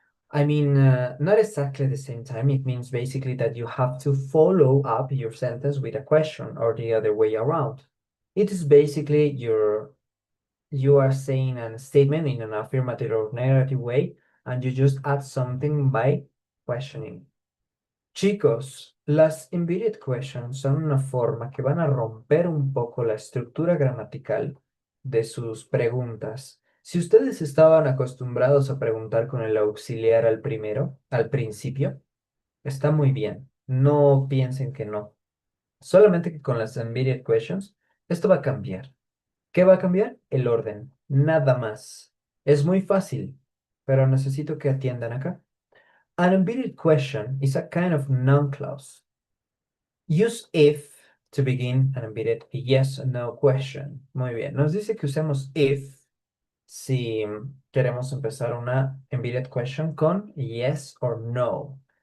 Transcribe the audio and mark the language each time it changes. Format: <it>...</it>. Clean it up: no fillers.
<en>I mean, not exactly the same time. It means basically that you have to follow up your sentence with a question or the other way around. It is basically you are saying a statement in an affirmative or negative way, and you just add something by questioning.</en> <es>Chicos, las embedded questions son una forma que van a romper un poco la estructura gramatical de sus preguntas. Si ustedes estaban acostumbrados a preguntar con el auxiliar al primero, al principio, está muy bien. No piensen que no. Solamente que con las embedded questions, esto va a cambiar. ¿Qué va a cambiar? El orden. Nada más. Es muy fácil, pero necesito que atiendan acá.</es> <en>An embedded question is a kind of noun clause. Use if to begin an embedded yes or no question.</en> <es>Muy bien. Nos dice que usemos if si queremos empezar una embedded question con</es> <en>yes or no.</en>